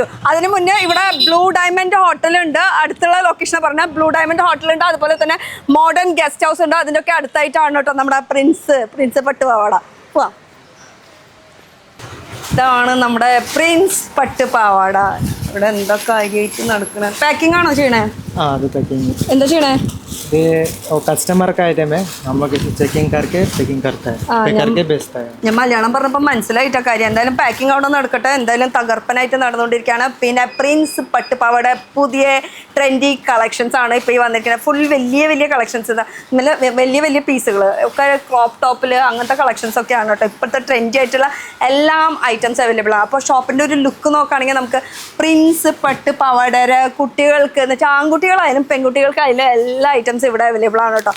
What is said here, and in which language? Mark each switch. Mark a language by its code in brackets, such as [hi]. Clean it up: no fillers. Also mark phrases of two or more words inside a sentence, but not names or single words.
[ml] അതിന് മുന്നേ ഇവിടെ ബ്ലൂ ഡയമണ്ട് ഹോട്ടലുണ്ട്. അടുത്തുള്ള ലൊക്കേഷൻ പറഞ്ഞാൽ ബ്ലൂ ഡയമണ്ട് ഹോട്ടലുണ്ട്. അതുപോലെ തന്നെ മോഡേൺ ഗസ്റ്റ് ഹൗസ് ഉണ്ട്. അതിൻ്റെയൊക്കെ അടുത്തായിട്ടാണ് കേട്ടോ നമ്മുടെ പ്രിൻസ് പട്ട് പാവാട. ഇതാണ് നമ്മുടെ പ്രിൻസ് പട്ട് പാവാട. ഇവിടെ എന്താ കാര്യമായിട്ട് നടക്കണേ? പാക്കിംഗ് ആണോ ചെയ്യണേ? എന്താ ചെയ്യണേ? [hi] कस्टमर का आइटम है, हम लोग चेकिंग करके पैकिंग करता है, पैक करके बेचता है. [ml] ഞാൻ മലയാളം പറഞ്ഞപ്പോൾ മനസ്സിലായിട്ട കാര്യം. എന്തായാലും പാക്കിംഗ് അവിടെ നടക്കട്ടെ. എന്തായാലും തകർപ്പനായിട്ട് നടന്നുകൊണ്ടിരിക്കുകയാണ്. പിന്നെ പ്രിൻസ് പട്ട് പാവാട പുതിയ [en] trendy collections [ml] ആണ് ഇപ്പോൾ ഈ വന്നിരിക്കുന്നത്. ഫുൾ വലിയ കളക്ഷൻസ്, വലിയ പീസുകൾ ഒക്കെ [en] crop topil [ml] അങ്ങനത്തെ കളക്ഷൻസ് ഒക്കെയാണ് കേട്ടോ. ഇപ്പോഴത്തെ ട്രെൻഡി ആയിട്ടുള്ള എല്ലാം [en] items available [ml] ആണ്. അപ്പോൾ ഷോപ്പിൻ്റെ ഒരു ലുക്ക് നോക്കുകയാണെങ്കിൽ നമുക്ക് പ്രിൻസ് പട്ട് പാവാടയുടെ കുട്ടികൾക്ക് എന്ന് വെച്ചാൽ ആൺകുട്ടികളായാലും പെൺകുട്ടികൾക്കായാലും എല്ലാ [en] items ivide available [ml] ആണ് കേട്ടോ.